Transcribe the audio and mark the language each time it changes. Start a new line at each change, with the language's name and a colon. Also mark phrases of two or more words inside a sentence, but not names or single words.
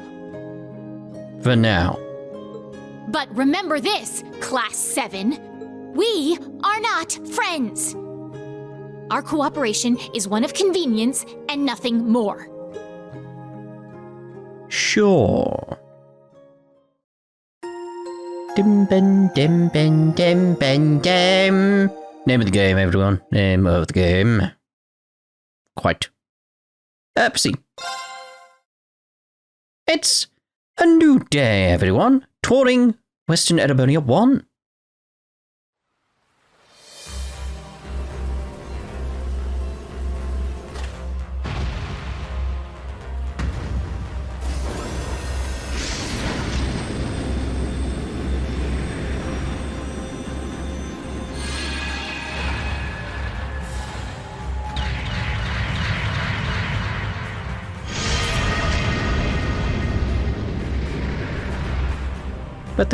English: For now. But remember this, Class VII. We are not friends. Our cooperation is one of convenience and nothing more. Sure. Dim ben dim ben dim ben dim. Name of the game, everyone. Name of the game. Quite. Proceed. It's a new day, everyone. Touring Western Erebonia 1. But there